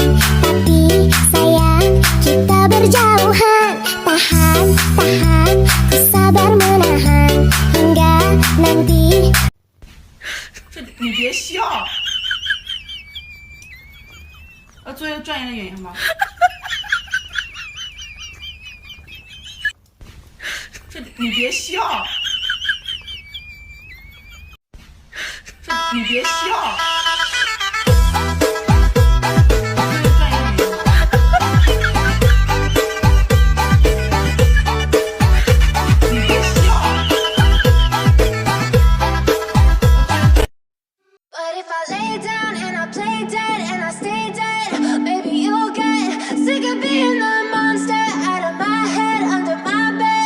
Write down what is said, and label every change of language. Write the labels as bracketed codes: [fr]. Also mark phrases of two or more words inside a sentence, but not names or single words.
[id] Tapi sayang, kita berjauhan. Tahan, tahan, ku sabar menahan hingga nanti. [zh] 你别笑，要做一个专业的演员吗？你别笑，你别笑。 [en] But if I lay down and I play dead and I stay dead, maybe you'll get sick of being the monster out of my head, under my bed.